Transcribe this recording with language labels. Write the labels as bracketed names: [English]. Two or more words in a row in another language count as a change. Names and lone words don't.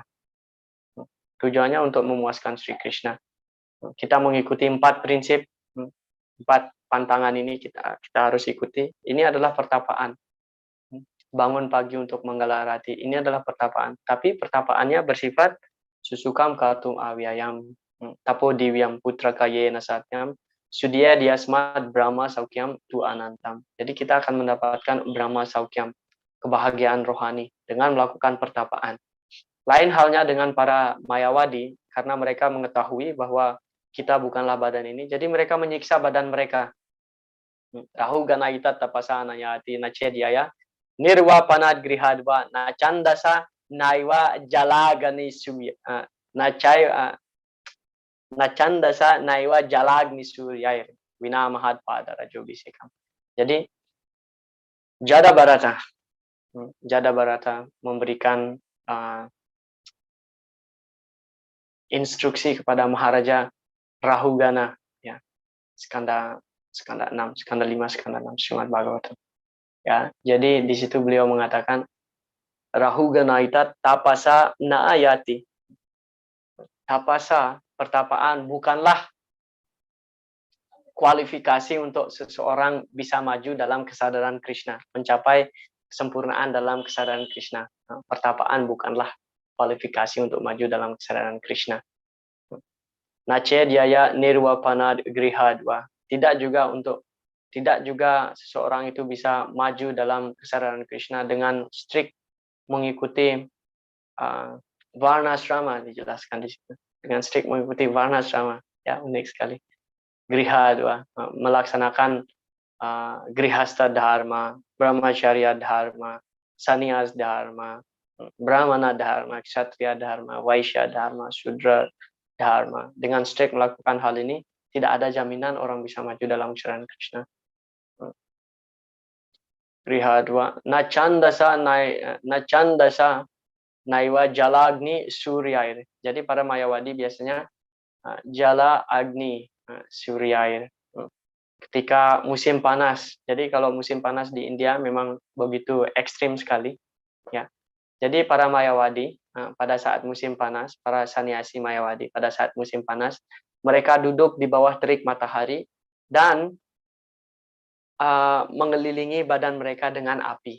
[Indonesian] Tujuannya untuk memuaskan Sri Krishna. Kita mengikuti 4 prinsip, 4 pantangan ini kita harus ikuti. Ini adalah pertapaan. Bangun pagi untuk menggelarati, ini adalah pertapaan. Tapi pertapaannya bersifat [Sanskrit] susukam kartum avyayam, tapo divyam putra kayena satyam, sudya diasmat brahma saukyam tu anantam. [Indonesian] Jadi kita akan mendapatkan [Sanskrit] brahma saukyam, [Indonesian] kebahagiaan rohani dengan melakukan pertapaan. Lain halnya dengan para mayawadi, karena mereka mengetahui bahwa kita bukanlah badan ini, jadi mereka menyiksa badan mereka. [Sanskrit] Rahu ganaitat tapasana yati nachedyaya nirwapanad grihadva nachandasa naiwa jalagani surya nachandasa naiwa jalagni suryair vinamahad pada rajobisekam. [Indonesian] Jadi Jada Barata memberikan instruksi kepada Maharaja Rahugana, ya, skanda 6, skanda 5, skanda 6 Srimad Bhagavatam. Ya, jadi di situ beliau mengatakan Rahugana [Sanskrit] tapasa naayati. [Indonesian] Tapasa, pertapaan bukanlah kualifikasi untuk seseorang bisa maju dalam kesadaran Krishna, mencapai kesempurnaan dalam kesadaran Krishna. Pertapaan bukanlah kualifikasi untuk maju dalam kesadaran Krishna. [Sanskrit] Nachedyaya nirwapanad grihadva. [Indonesian] Tidak juga seseorang itu bisa maju dalam kesadaran Krishna dengan strict mengikuti varnasrama, dijelaskan di situ. Dengan strict mengikuti varnasrama, ya, unik sekali. [Sanskrit] Grihadva, melaksanakan grihasta dharma, brahmacharya dharma, sannyas dharma, brahmana dharma, kshatriya dharma, vaishya dharma, shudra dharma. [Indonesian] Dengan strict melakukan hal ini, tidak ada jaminan orang bisa maju dalam kesadaran Krishna. [Sanskrit] Grihadva nachandasa naiwa jalagni suryair. [Indonesian] Jadi para mayawadi biasanya [Sanskrit] jala agni suryair. [Indonesian] Ketika musim panas. Jadi kalau musim panas di India memang begitu ekstrim sekali, ya. Jadi para mayawadi pada saat musim panas, para sannyasi mayawadi pada saat musim panas, Mereka duduk di bawah terik matahari dan mengelilingi badan mereka dengan api.